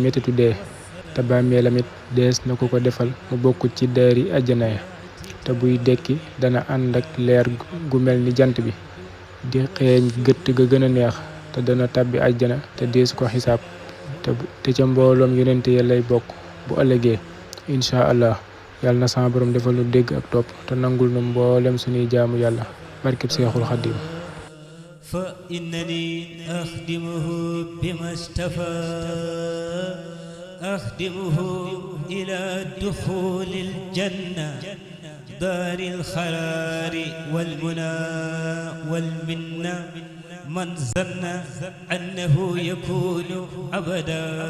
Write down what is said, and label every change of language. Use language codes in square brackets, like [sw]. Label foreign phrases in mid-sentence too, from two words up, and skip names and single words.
[wo] mettitu dee te bàmmeelam it dees na ko defal mu bokk ci daari àjjana ya te buy dekki dana ànd ak leer gu mel ni jant bi di xeeñ gëtt ga gën a neex te dana tàbbi àjjana te dees ko xisaab te ca mbooloom yonente ya lay bokk bu ëllëgee [ar] إن شاء الله [wo] yàlla na sama borom defal nu dégg ak topp te nangul nu mboolem suñuy jaamu yàlla barkeb seexul xaddim [ar] فإنني أخدمه بما اشتفى أخدمه إلى دخول الجنة دار الخيار والمنى والمنة من ظن أنه يكون أبدا